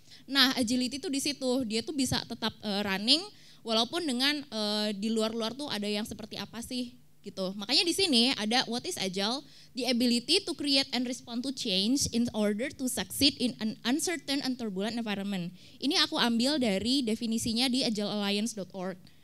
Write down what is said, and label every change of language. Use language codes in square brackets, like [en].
[id] Nah, agility itu di situ, dia tuh bisa tetap running walaupun dengan di luar-luar tuh ada yang seperti apa sih gitu. Makanya di sini ada [en] what is agile? The ability to create and respond to change in order to succeed in an uncertain and turbulent environment. [id] Ini aku ambil dari definisinya di agilealliance.org.